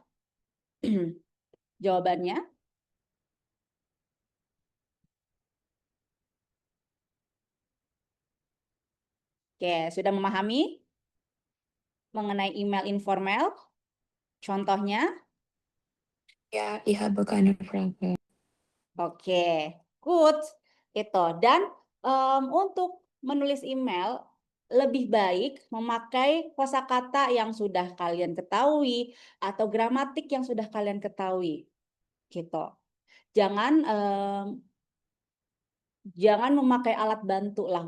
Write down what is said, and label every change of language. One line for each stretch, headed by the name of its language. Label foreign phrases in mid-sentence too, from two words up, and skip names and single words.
Indonesian: Jawabannya. Oke, sudah memahami mengenai email informal? Contohnya?
German: Ja, ich habe keine Frage.
Indonesian: Oke, good. Itu. Dan untuk menulis email lebih baik memakai kosakata yang sudah kalian ketahui atau gramatik yang sudah kalian ketahui. Gitu. Jangan memakai alat bantu lah.